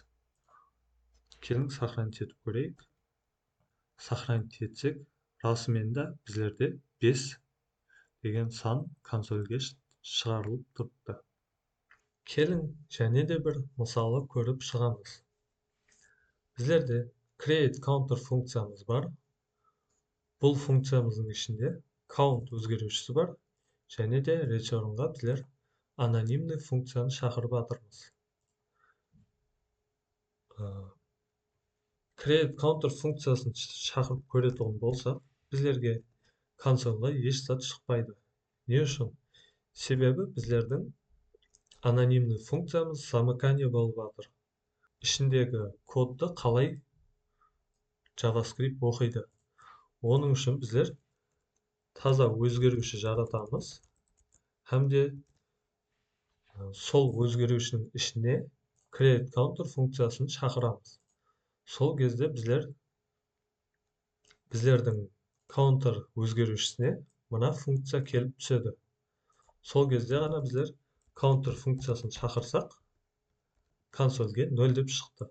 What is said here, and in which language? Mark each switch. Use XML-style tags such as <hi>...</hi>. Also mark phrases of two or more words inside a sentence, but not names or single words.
<kk>Келін сохранить етіп көрейік. Сохранить етсек, расымен де біздерде 5 деген сан консольге шығарылып тұрыпты. Келін және де бір мысалы көріп шығамыз. Біздерде</kk> <en>create counter</en> <kk>функциямыз бар. Бұл функциямыздың ішінде count өзгерушісі бар. Және де returnға біздер анонимный функцияны шақырып жатырмыз.</kk> <en>Create counter</en> <kk>функциясын шақырып көретұғын болсақ, біздерге консольға еш зат шықпайды. Не үшін? Себебі біздердің анонимный функциямыз замыкание болып жатыр. Ішіндегі кодты қалай JavaScript оқиды. Оның үшін біздер таза өзгеруші жаратамыз. Һәм де сол өзгерушінің ішіне</kk> <en>create counter</en> <kk>функциясын шақырамыз. Сол кезде біздердің counter өзгерушісіне мына функция келіп түседі. Сол кезде ғана біздер counter функциясын шақырсақ, консольге 0 деп шықты.</kk>